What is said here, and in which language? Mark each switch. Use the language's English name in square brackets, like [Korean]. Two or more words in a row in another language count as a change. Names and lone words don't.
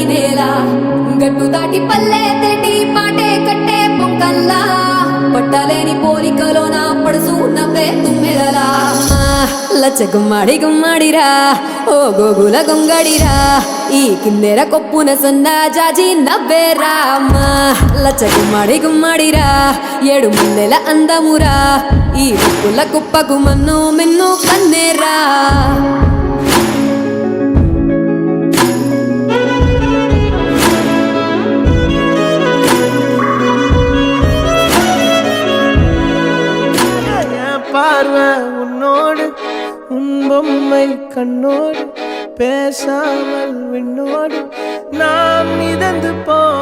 [Telugu] నేల గట్టు దాటి పల్లె తెటి పాటే కట్టే పొంకల్లా పట్టలేని పోలికలో నా పడుసు నవ్వే తుమ్మెదలా లచ్చ గుమ్మాడి గుమ్మాడిరా ఓ గోగుల గొంగడిరా ఈ కిన్నెర కొప్పున సన్న జాజి నవ్వేరా లచ్చ గుమ్మాడి గుమ్మాడిరా ఏడు ముల్లెల అందమురా ఈ రుక్కుల కుప్పకు మన్ను మిన్ను కన్నేరా [Tamil] பார்வை உன்னோடு உன் பொம்மை கண்ணோடு பேசாமல் விண்ணோடு நாம் மிதந்து போ